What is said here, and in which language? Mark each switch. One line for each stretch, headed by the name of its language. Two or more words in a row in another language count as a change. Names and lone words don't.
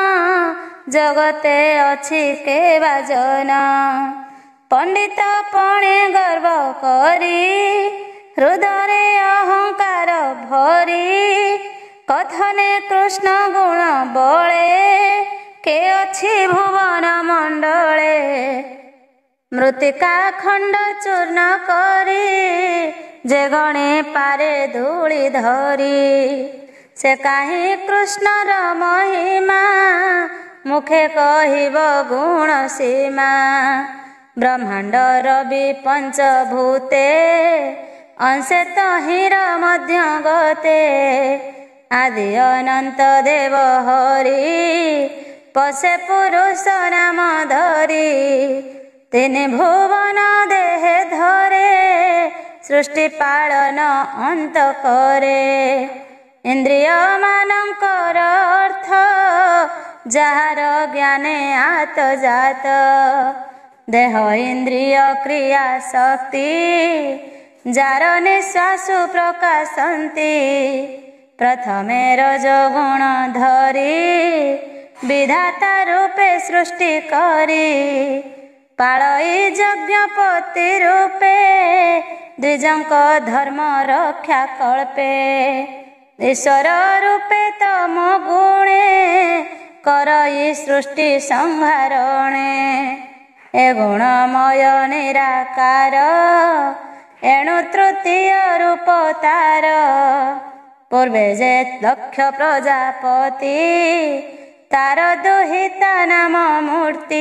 Odia: ଜଗତେ ଅଛି କେ ବାଜନ ପଣ୍ଡିତ ପଣେ ଗର୍ବ କରି ହୃଦୟ ଅହଙ୍କାର ଭରି କଥନେ କୃଷ୍ଣ ଗୁଣ ବଳେ କେ ଅଛି ଭୁବନ ମଣ୍ଡଳେ ମୃତ୍ତିକା ଖଣ୍ଡ ଚୂର୍ଣ୍ଣ କରି ଯେ ଗଣେ ପାରେ धूଳି ଧରି ସେ କାହେ କୃଷ୍ଣର ମହିମା ମୁଖେ କହିବ ଗୁଣ ସୀମା ब्रह्मांडर ଭି ପଞ୍ଚଭୂତେ ଅଂଶେ ତହିର ମଧ୍ୟ ଗତେ ଆଦି ଅନନ୍ତ ଦେବ ହରି ପଶେ ପୁରୁଷ ନାମ ଧରି ତିନି ଭୁବନ ଦେହେ ଧରେ ସୃଷ୍ଟି ପାଳନ ଅନ୍ତ କରେ ଇନ୍ଦ୍ରିୟ ମାନଙ୍କର ଅର୍ଥ ଯାର ଜ୍ଞାନେ ଆତ ଜାତ ଦେହ ଇନ୍ଦ୍ରିୟ କ୍ରିୟା ଶକ୍ତି ଯାର ନିଶ୍ୱାସୁ ପ୍ରକାଶନ୍ତି ପ୍ରଥମେ ରଜଗୁଣ ଧରି ବିଧାତା ରୂପେ ସୃଷ୍ଟି କରି ପାଳଇ ଯଜ୍ଞପତି ରୂପେ ଦ୍ୱିଜଙ୍କ ଧର୍ମ ରକ୍ଷା କଳ୍ପେ ଈଶ୍ୱର ରୂପେ ତମ ଗୁଣେ କରଇ ସୃଷ୍ଟି ସଂହାରଣେ ଏ ଗୁଣମୟ ନିରାକାର ଏଣୁ ତୃତୀୟ ରୂପ ତାର ପୂର୍ବେ ଯେ ଲକ୍ଷ ପ୍ରଜାପତି ତାର ଦୁହିତା ନାମ ମୂର୍ତ୍ତି।